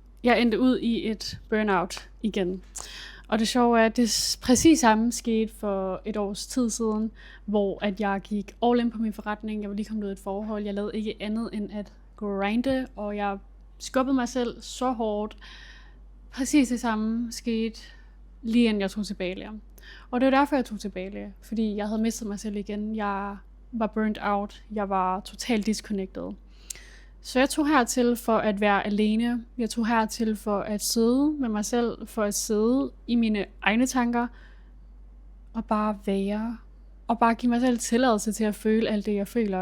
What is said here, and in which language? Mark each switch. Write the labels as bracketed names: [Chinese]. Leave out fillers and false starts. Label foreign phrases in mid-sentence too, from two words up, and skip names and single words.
[Danish] jeg endte ud i et burnout igen. Og det sjove er, at det præcis samme skete for et års tid siden, hvor at jeg gik [English] all in [Danish] på min forretning. Jeg var lige kommet ud af et forhold. Jeg lavede ikke andet end at grinde, og jeg skubbede mig selv så hårdt. Præcis det samme skete lige inden jeg tog til Bali. Og det var derfor, jeg tog til Bali. Fordi jeg havde mistet mig selv igen. Jeg var [English] burnt out. [Danish] Jeg var totalt disconnected. Så jeg tog hertil for at være alene. Jeg tog hertil for at sidde med mig selv. For at sidde i mine egne tanker. Og bare være. Og bare give mig selv tilladelse til at føle alt det, jeg føler.